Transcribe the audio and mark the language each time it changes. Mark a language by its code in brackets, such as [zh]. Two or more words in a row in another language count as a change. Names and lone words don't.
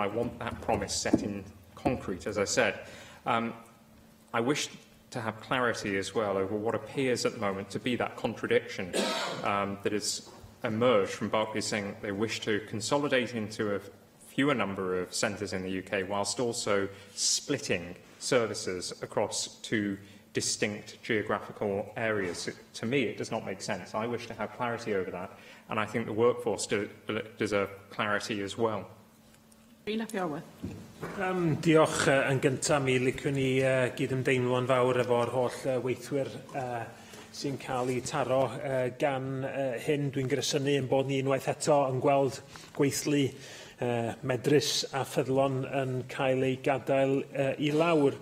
[en] I want that promise set in concrete, as I said. I wish to have clarity as well over what appears at the moment to be that contradiction that has emerged from Barclays saying they wish to consolidate into a fewer number of centres in the UK whilst also splitting services across two distinct geographical areas. To me, it does not make sense. I wish to have clarity over that, and I think the workforce deserve clarity as well. [cy] Diolch yn gyntaf, mi liciwn ni gydymdeimlo'n fawr efo'r holl weithwyr sy'n cael eu taro gan hyn. Dwi'n grysynu yn bod ni unwaith eto yn gweld gweithlu medrus a ffyddlon yn cael ei gadael i lawr.